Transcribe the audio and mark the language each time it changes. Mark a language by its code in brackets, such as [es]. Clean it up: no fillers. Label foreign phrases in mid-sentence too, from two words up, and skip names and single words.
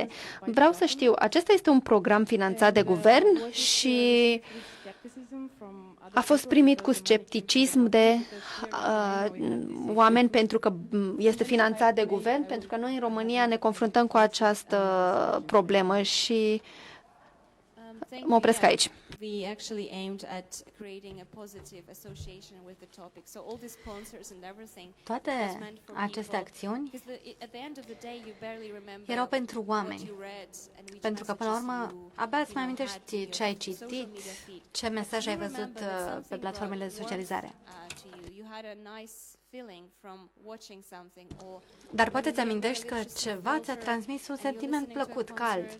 [ro] Vreau să știu, acesta este un program finanțat de guvern și a fost primit cu scepticism de oameni pentru că este finanțat de guvern, pentru că noi în România ne confruntăm cu această problemă și mă opresc aici. [en] We actually aimed at creating a positive association with the topic. So all the sponsors and everything. [ro] Toate aceste acțiuni erau pentru oameni. Pentru că, până la urmă, abia îți mai amintești ce ai citit, ce mesaj ai văzut pe platformele de socializare. Dar poate îți amintești că ceva ți-a transmis un sentiment plăcut, cald.